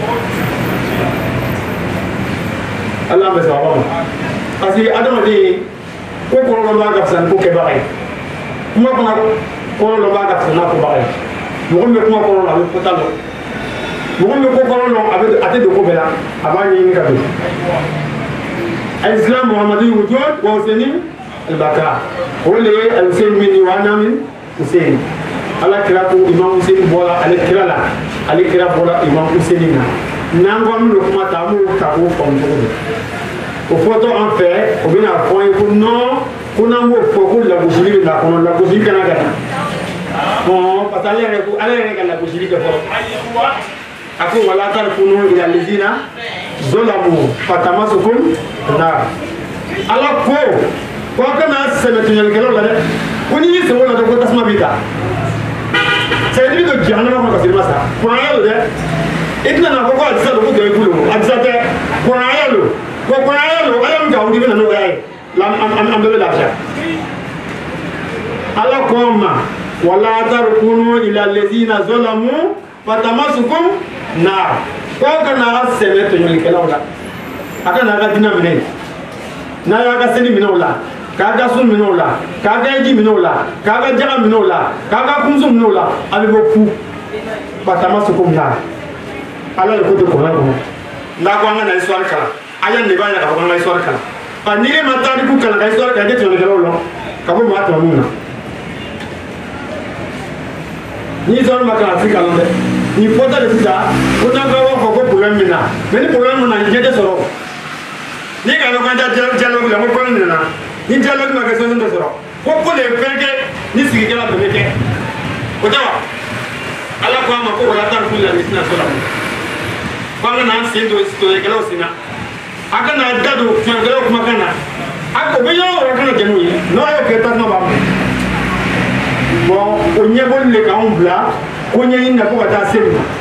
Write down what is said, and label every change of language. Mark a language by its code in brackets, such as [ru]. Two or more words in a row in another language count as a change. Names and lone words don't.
[bm] ala bɛ sɔn a ma [fr] parce que [bm] adamaden ko kɔlɔlɔ b'a ka fisa ni ko kɛbaga ye kuma fana kɔlɔlɔ b'a ka fisa n'a kobaga ye mɔgɔ min bɛ kuma kɔlɔlɔ a bɛ fɔta dɔn mɔgɔ min bɛ ko kɔlɔlɔ a tɛ don ko bɛɛ la a b'a ɲɛɲini ka don [ar] الإسلام محمدي الوجود وحسيني البقاء [bm] o de ye [ar] الحسين مني وأنا من حسين [bm] ala kira ko imam Husaini bɔra ale kira la ale kira bɔra imam Husaini na n'an ko an bɛ kuma ta an b'o ta k'o faamu cogo di o fɔtɔ an fɛ o bɛna fɔ an ye ko non ko n'an b'o fɔ ko lagosili bɛ na kɔnɔ lagosili kana ka na [fr] parce que [bm] ale yɛrɛ ka lagosili kɛ fɔlɔ a ko [ar] ولا تركنوا إلى الذين ظلموا فتمسكم النار [bm] ala ko kana sɛbɛntiɲɛlikɛlaw la dɛ ko n'i y'i sɛbɛn o la dɛ ko tasuma b'i ta [fr] c'est dire que [bm] jahanama kɔnɔ ka se ma sa kuranaya lo dɛ i tɛna n'a fɔ ko a disa don ko dɔ i bolo a disa tɛ kuranaya lo ko kuranaya lo ala min ka wuli i bɛna n'o y'a ye an bɛ lafiya ala ko ma [ar] ولا تركنوا إلى الذين ظلموا فتمسكم النار [bm] ko kana sɛbɛ tɔɲɔlikɛlaw la a kana ka dina minɛ n'a y'a ka seli minɛ o la k'a ka sun minɛ o la k'a ka eji minɛ o la k'a ka jaga minɛ o la k'a ka kunsu minɛ o la a bɛ bɔ fu [ar] فتمسكم النار [bm] ala de ko tɛ kɔnɔ kɔnɔ n'a ko an ka na histoire kalan a y'a de b'a yɛrɛ ka fɔ an ka histoire kalan n'i ye ma tariku kalan ka histoire kalan i tɛ tɔɲɔlikɛlaw la ka bɔ maa tɔmɔ min na ni histoire ma kalan a ti kalan dɛ ni fɔta de sisan ko n'an ka b'a fɔ ko problème min na mais ni problème min na ɲɛ tɛ sɔrɔ ni ka dɔn k'an tɛ dialogue la ko problème nana ni dialogue ma kɛ solution tɛ sɔrɔ ko [fr] pour les [bm] fɛn kɛ ni sigikɛla bɛɛ bɛ kɛ o tɛ wa ala ko a ma ko wala taa fili la ni sinna sɔrɔ ko an ka n'an sen don tɔɲɔlikɛlaw sen na a ka n'a da don tɔɲɔlikɛlaw kumakan na o bɛ yɔrɔ o yɔrɔ kana jɛn n'o ye n'o y'o kɛ tasuma b'a minɛ bon o ɲɛbɔli de k'anw bila ko ɲɛɲini na ko ka taa se ma